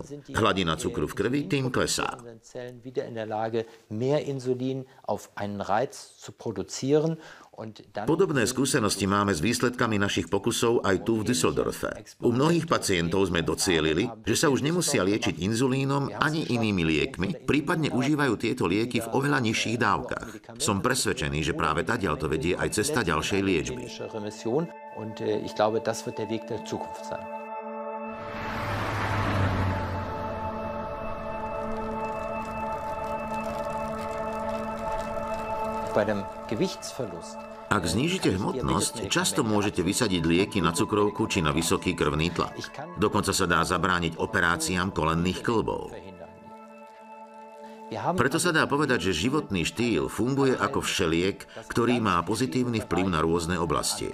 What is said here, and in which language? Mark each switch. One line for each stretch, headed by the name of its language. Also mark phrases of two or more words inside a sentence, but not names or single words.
Slovak: Hladina cukru v krvi tým klesá. Podobné skúsenosti máme s výsledkami našich pokusov aj tu v Düsseldorfe. U mnohých pacientov sme docielili, že sa už nemusia liečiť inzulínom ani inými liekmi, prípadne užívajú tieto lieky v oveľa nižších dávkach. Som presvedčený, že práve tadiaľ to vedie aj cesta ďalšej liečby.
German: Und ich glaube, das wird der Weg der Zukunft sein. Bei dem Gewichtsverlust.
Slovak: Ak znížite hmotnosť, často môžete vysadiť lieky na cukrovku či na vysoký krvný tlak. Dokonca sa dá zabrániť operáciám kolenných kĺbov. Preto sa dá povedať, že životný štýl funguje ako všeliek, ktorý má pozitívny vplyv na rôzne oblasti.